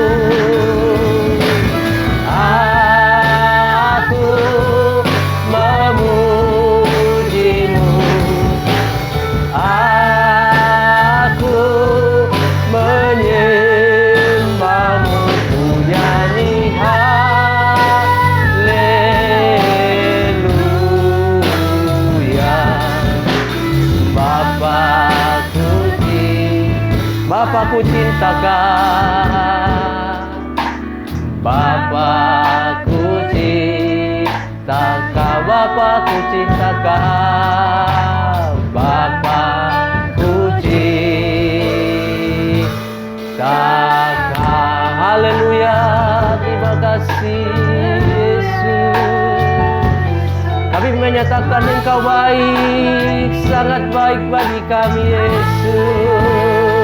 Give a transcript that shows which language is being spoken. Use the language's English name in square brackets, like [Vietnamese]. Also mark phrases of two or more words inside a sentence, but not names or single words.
[Indonesian] Bapa ku cintakan, Bapa ku cintakan, Bapa ku cintakan, Bapa ku cintakan. Haleluya, terima kasih Yesus. Kami menyatakan Engkau baik, sangat baik bagi kami Yesus.